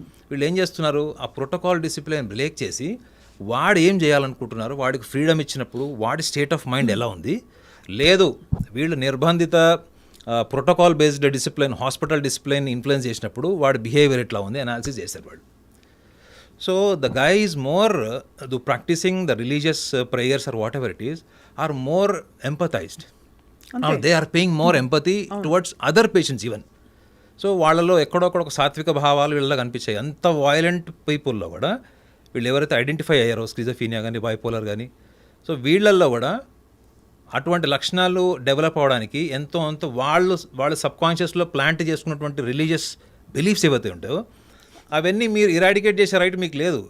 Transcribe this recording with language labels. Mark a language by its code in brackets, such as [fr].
[te] వీళ్ళు ఏం చేస్తున్నారు, ఆ ప్రోటోకాల్ డిసిప్లిన్ బ్రేక్ చేసి వాడు ఏం చేయాలనుకుంటున్నారు, వాడికి ఫ్రీడమ్ ఇచ్చినప్పుడు వాడి స్టేట్ ఆఫ్ మైండ్ ఎలా ఉంది, లేదు వీళ్ళు నిర్బంధిత protocol based discipline, hospital discipline influence చేసినప్పుడు వాడి బిహేవియర్ ఎట్లా ఉంది అనాలిసిస్ చేశారు వాళ్ళు. [en] So the guy is more practicing the religious prayers or whatever it is are more empathized. They are paying more empathy towards other patients even. [te] So వాళ్ళలో ఎక్కడొక్కడ ఒక సాత్విక భావాలు వీళ్ళ కనిపించాయి. అంత వాయలెంట్ పీపుల్లో కూడా వీళ్ళు ఎవరైతే ఐడెంటిఫై అయ్యారో స్కిజోఫీనియా కానీ బైపోలర్ కానీ, సో వీళ్ళల్లో కూడా అటువంటి లక్షణాలు డెవలప్ అవ్వడానికి ఎంతో వాళ్ళ సబ్కాన్షియస్లో ప్లాంట్ చేసుకున్నటువంటి రిలీజియస్ బిలీఫ్స్ ఏవైతే ఉంటాయో అవన్నీ మీరు ఇరాడికేట్ చేసే రైట్ మీకు లేదు.